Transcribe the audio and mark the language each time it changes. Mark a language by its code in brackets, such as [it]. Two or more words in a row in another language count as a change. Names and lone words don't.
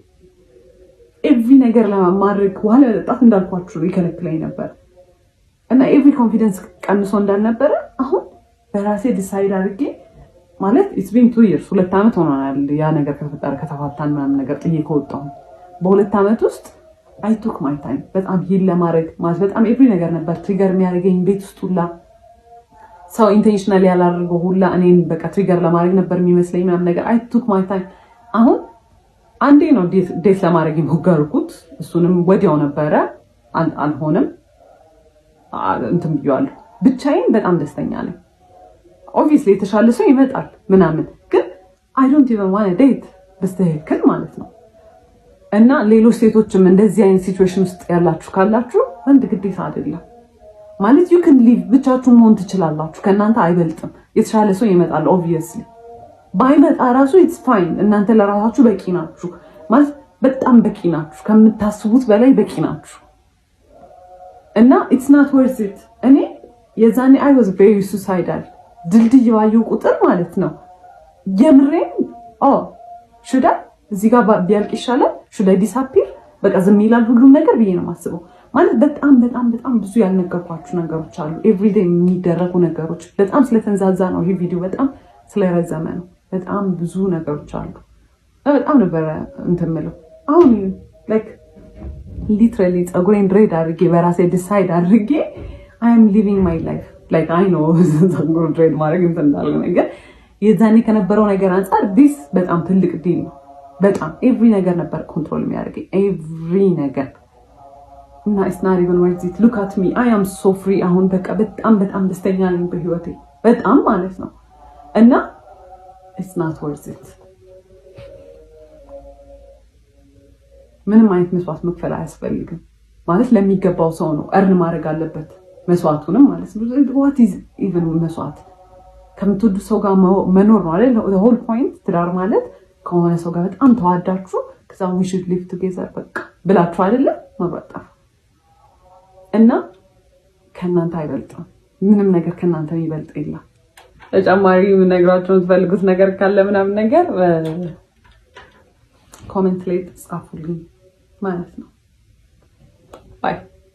[am] ኤቭሪ ነገር ለማድረግ ዋለ መጠጣት እንዳልኳችሁ ይከለክለኝ ነበር እና ኤቭሪ ኮንፊደንስ ቀንሶ እንዳልነበረ አሁን በራሴ ዲሳይድ አድርጌ ማለት [en] it's been 2 years [am] 2 ዓመት ሆኗል ያ ነገር ከተፋታን ምናምን ነገር ጥዬ ከወጣሁ በ2 ዓመት ውስጥ [en] I took my time [am] በጣም ሂል ለማድረግ ማለት በጣም ኤቭሪ ነገር ነበር ትሪገር የሚያደርገኝ ቤት ውስጥ ሁላ ሰው ኢንቴንሽናሊ ያላደረገው ሁላ እኔን በቃ ትሪገር ለማድረግ ነበር የሚመስለኝ ምናምን ነገር [en] I took my time [am] አሁን አንዴ ነው ዴት ለማድረግ የሞከርኩት እሱንም ወዲያው ነበረ አልሆነም እንትን ብያለሁ ብቻዬን በጣም ደስተኛ ነኝ obviously የተሻለ ሰው ይመጣል ምናምን ግን [en] I don't even want to date [am] በስተክል ማለት ነው እና ሌሎች ሴቶችም እንደዚህ አይነት ሲቹዌሽን ውስጥ ያላችሁ ካላችሁ ወንድ ግዴታ አይደለም ማለት [en] you can live [am] ብቻችሁን መሆን ትችላላችሁ ከናንተ አይበልጥም የተሻለ ሰው ይመጣል obviously ባይመጣ ራሱ [en] it's fine [am] እናንተ ለራሳችሁ በቂ ናችሁ ማለት በጣም በቂ ናችሁ ከምታስቡት በላይ በቂ ናችሁ እና [en] it's not worth it [am] እኔ የዛኔ [en] I was very suicidal [am] ድልድይ ባየሁ ቁጥር ማለት ነው የምሬን [en] should I [am] እዚህ ጋር ቢያልቅ ይሻላል [en] should I disappear [am] በቃ ዝም ይላል ሁሉም ነገር ብዬ ነው የማስበው ማለት በጣም ብዙ ያልነገርኳችሁ ነገሮች አሉ ኤቭሪዴይ የሚደረጉ ነገሮች በጣም ስለተንዛዛ ነው ይሄ ቪዲዮ በጣም ስለረዘመ ነው በጣም ብዙ ነገሮች አሉ በጣም ነበር እንትምለው አሁን [en] like literally [am] ጸጉሬን ድሬድ አድርጌ በራሴ ዲሳይድ አድርጌ [en] I am living my life like I know [am] ጸጉር ድሬድ ማድረግ እንዳልሆነ ነገር የዛኔ ከነበረው ነገር አንፃር this በጣም ትልቅ ዲል ነው በጣም ኤቭሪ ነገር ነበር ኮንትሮል የሚያደርገኝ ኤቭሪ ነገር እና [en] it's not even worth it look at me I am so free [am] አሁን በቃ በጣም ደስተኛ ነኝ በህይወቴ በጣም ማለት ነው እና [en] it's not worth it [am] ምንም አይነት መስዋዕት መክፈል አያስፈልግም ማለት ለሚገባው ሰው ነው እርን ማድረግ አለበት መስዋዕቱንም ማለት ነው what [en] is even [am] መስዋዕት ከምትወዱ ሰው ጋር መኖር ነው አይደል [en] the whole point [am] ትዳር ማለት ከሆነ ሰው ጋር በጣም ተዋዳችሁ ከዛ [en] we should live together [am] በቃ ብላችሁ አይደለ መብራጣፍ እና ከናንተ አይበልጥም ምንም ነገር ከናንተ የሚበልጥ የለም ተጨማሪ ነግራችሁ ትፈልጉት ነገር ካለ ምናምን ነገር ኮሜንት ላይ ጻፉልኝ ማለት ነው ባይ